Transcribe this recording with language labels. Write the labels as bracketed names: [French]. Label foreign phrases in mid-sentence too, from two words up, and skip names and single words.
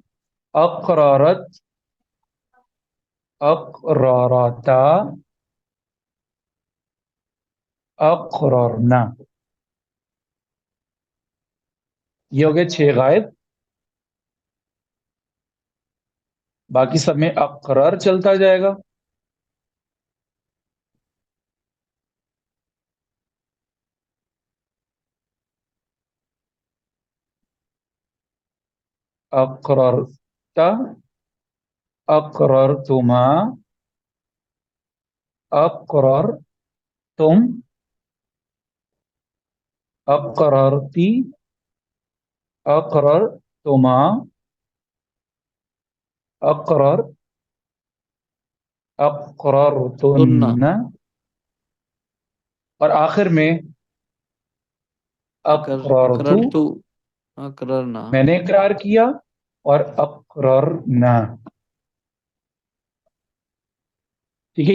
[Arabic] اقرارت، اقرارتا، اقررنا، [Urdu] یہ ہو گئے 6 غائب، باقی سب میں اقرر چلتا جائے گا۔ [Arabic] اقررتا، اقررتما، اقررتم، اقررتی، اقررتما، اقرر، [Urdu] سننا، اقررتن، اور آخر میں اقررتو، [Arabic] اقررتو، اقررنا۔ [Urdu] میں نے اقرار کیا، اور اقررنا، ٹھیک ہے؟